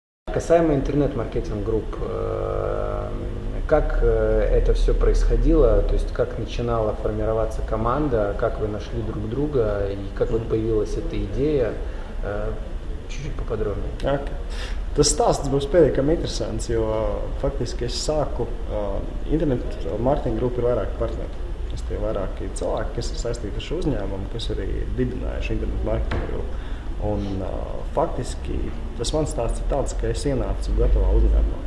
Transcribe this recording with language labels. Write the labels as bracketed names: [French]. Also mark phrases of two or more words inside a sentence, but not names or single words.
[Russian] Касаемо интернет-маркетинг-групп, как это все происходило, то есть как начинала формироваться команда, как вы нашли друг друга и как вот появилась эта идея, чуть-чуть поподробнее. Okay. [Latvian] Tas stāsts būs pietiekami interesants, jo faktiski es sāku internetu mārketinga grupu ir vairāki partneri. Tas tie vairāki cilvēki, kas ir saistīti ar šo uzņēmumu, kas arī dibinājuši internetu mārketinga grupu. Un faktiski tas mans stāsts ir tāds, ka es ienācu gatavā uzņēmumā.